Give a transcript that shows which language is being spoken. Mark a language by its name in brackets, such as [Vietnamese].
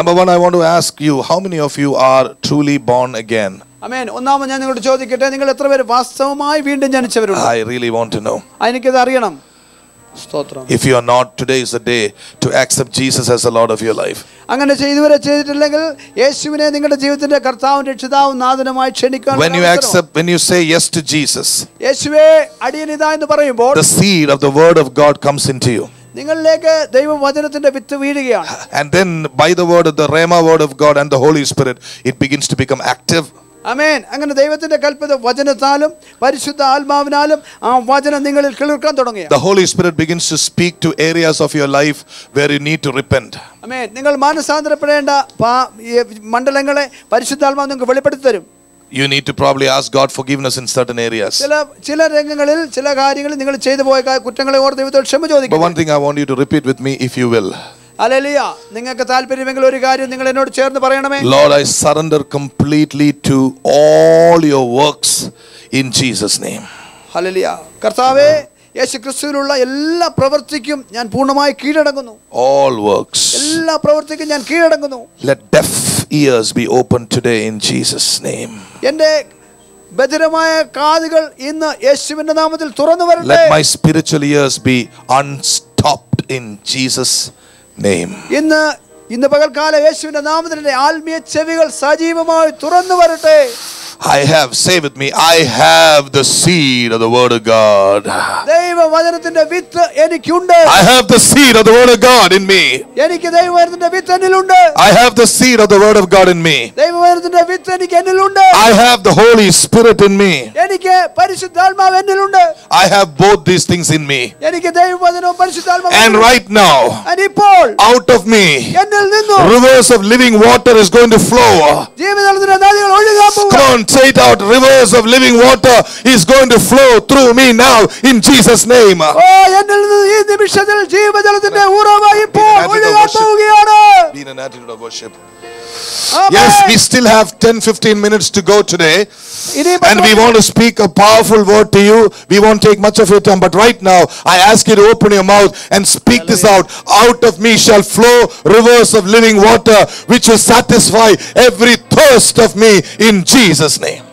[English] Number one, I want to ask you, how many of you are truly born again? [Malayalam] ആമേൻ. ഒന്നാമത് ഞാൻ നിങ്ങളോട് ചോദിക്കട്ടെ, നിങ്ങൾ എത്ര പേര് വാസ്തവമായി വീണ്ടും ജനിച്ചവരുണ്ട്? [English] I really want to know. [Malayalam] എനിക്കത് അറിയണം. സ്തോത്രം. [English] If you are not, today is the day to accept Jesus as the Lord of your life. [Malayalam] അങ്ങനെ ഇതുവരെ ചെയ്തിട്ടില്ലെങ്കിൽ യേശുവിനെ നിങ്ങളുടെ ജീവിതത്തിന്റെ കർത്താവും രക്ഷിതാവും നാഥനുമായി ക്ഷണിക്കാൻ. [English] When you say yes to Jesus, [Malayalam] യേശുവേ അടിയനിതാ എന്ന് പറയുമ്പോൾ [English] the seed of the word of God comes into you. [Malayalam] നിങ്ങളിലേക്ക് ദൈവവചനത്തിന്റെ വിത്ത് വീഴുകയാണ്. [English] And then by the word of the Rhema word of God and the Holy Spirit, it begins to become active. [Malayalam] ആമേൻ. അങ്ങനെ ദൈവത്തിന്റെ കൽപ്പന വചനത്താലും പരിശുദ്ധ ആത്മാവിനാലും ആ വചനം നിങ്ങളിൽ കേൾക്കാൻ തുടങ്ങി. [English] The Holy Spirit begins to speak to areas of your life where you need to repent. [Malayalam] ആമേൻ. നിങ്ങൾ മാനസാന്തരപ്പെടേണ്ട മണ്ഡലങ്ങളെ പരിശുദ്ധാത്മാവ് നിങ്ങൾക്ക് വെളിപ്പെടുത്തി തരും. [English] You need to probably ask God forgiveness in certain areas. [Malayalam] ചില രംഗങ്ങളിൽ ചില കാര്യങ്ങളിൽ നിങ്ങൾ ചെയ്തു പോയ കുറ്റങ്ങളെ ഓർത്ത് ദൈവത്തോട് ക്ഷമ ചോദിക്കുക. [English] But one thing I want you to repeat with me if you will. [Malayalam] Hallelujah. നിങ്ങൾക്ക് താല്പര്യമെങ്കിൽ ഒരു കാര്യം നിങ്ങൾ എന്നോട് ചേർന്ന് പറയണമേ. [English] Lord, I surrender completely to all your works in Jesus name. [Malayalam] Hallelujah. കർത്താവേ, യേശുക്രിസ്തുവിലുള്ള എല്ലാ പ്രവൃത്തിക്കും ഞാൻ പൂർണ്ണമായി കീഴടങ്ങുന്നു. [English] All works. [Malayalam] എല്ലാ പ്രവൃത്തിക്കും ഞാൻ കീഴടങ്ങുന്നു. [English] Let deaf ears be opened today in Jesus name. [Malayalam] എൻ്റെ ബധിരമായ കാതുകൾ ഇന്ന് യേശുവിന്റെ നാമത്തിൽ തുറന്നു വരട്ടെ. [English] Let my spiritual ears be unstopped in Jesus name. [Malayalam] ഇന്ന് പകൽക്കാലം യേശുവിന്റെ നാമത്തിൽ എൻ്റെ ആത്മീയ ചെവികൾ സജീവമായി തുറന്നു വരട്ടെ. [English] I have, say with me, I have the seed of the word of God. [Malayalam] ദൈവ വചനത്തിന്റെ വിത്ത് എനിക്കുണ്ട്. [English] I have the seed of the word of God in me. [Malayalam] എനിക്ക് ദൈവ വചനത്തിന്റെ വിത്ത് എന്നിലുണ്ട്. [English] I have the seed of the word of God in me. [Malayalam] ദൈവ വചനത്തിന്റെ വിത്ത് എനിക്ക് എന്നിലുണ്ട്. [English] I have the Holy Spirit in me. [Malayalam] എനിക്ക് പരിശുദ്ധാത്മാവ് എന്നിലുണ്ട്. [English] I have both these things in me. [Malayalam] എനിക്ക് ദൈവ വചനവും പരിശുദ്ധാത്മാവും. [English] And right now, [Malayalam] ഇപ്പോൾ [English] out of me, [Malayalam] എന്നിൽ നിന്നും [English] rivers of living water is going to flow. [Malayalam] ജീവജലത്തിന്റെ നദികൾ ഒഴുകാൻ പോകുന്നു. [English] Come on, say it out. Rivers of living water is going to flow through me now in Jesus name. [Malayalam] എന്നിൽ നിന്ന് ഈ നിമിഷത്തിൽ ജീവജലത്തിന്റെ ഉറവ ഇപ്പോൾ ഒഴുകാൻ പോവുകയാണ്. [English] Be in an attitude of worship. Yes, we still have 10-15 minutes to go today. And we want to speak a powerful word to you. We won't take much of your time, but right now I ask you to open your mouth and speak this out. Out of me shall flow rivers of living water, which will satisfy every thirst of me in Jesus name.